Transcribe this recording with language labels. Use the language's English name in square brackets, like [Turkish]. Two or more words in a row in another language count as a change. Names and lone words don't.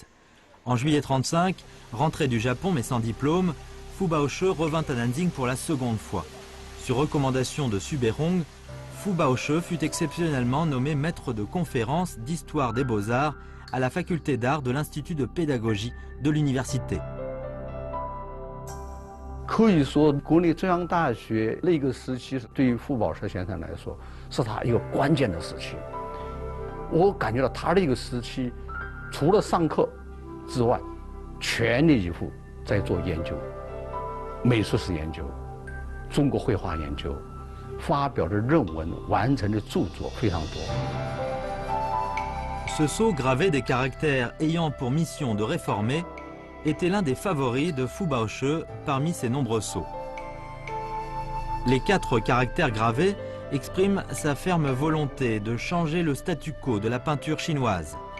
[French] En juillet 1935, rentré du Japon mais sans diplôme, Fu Baoche revint à Nanjing pour la seconde fois. Sur recommandation de Subehong, Fu Baoche fut exceptionnellement nommé maître de conférences d'histoire des beaux-arts à la faculté d'art de l'Institut de pédagogie de l'université. [Chinese] 可以说，国立中央大学那个时期对于傅抱石先生来说，是他一个关键的时期。我感觉到他那个时期，除了上课之外，全力以赴在做研究，美术史研究、中国绘画研究，发表的论文、完成的著作非常多。 [French] Ce sceau gravé des caractères ayant pour mission de réformer était l'un des favoris de Fu Baoche parmi ses nombreux sceaux. Les 4 caractères gravés expriment sa ferme volonté de changer le statu quo de la peinture chinoise.